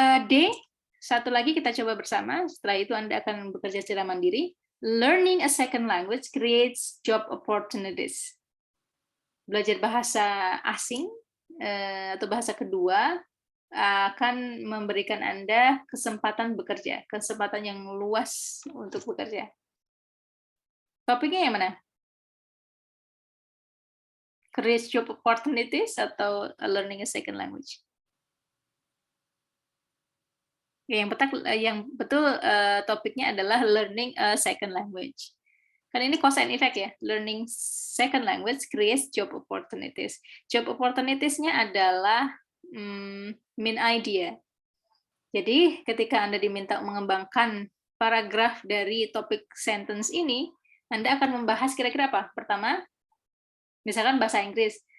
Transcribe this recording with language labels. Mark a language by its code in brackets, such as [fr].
[id] D, satu lagi kita coba bersama, setelah itu Anda akan bekerja secara mandiri. [en] Learning a second language creates job opportunities. [id] Belajar bahasa asing atau bahasa kedua akan memberikan Anda kesempatan bekerja, kesempatan yang luas untuk bekerja. Topiknya yang mana? [en] Create job opportunities [id] atau [en] learning a second language? [id] Yang betul topiknya adalah [en] learning a second language. [id] Kan ini cause and effect ya. [en] Learning second language creates job opportunities. Job opportunities-nya adalah main idea. [id] Jadi ketika Anda diminta mengembangkan paragraf dari topik sentence ini, Anda akan membahas kira-kira apa? Pertama, misalkan bahasa Inggris.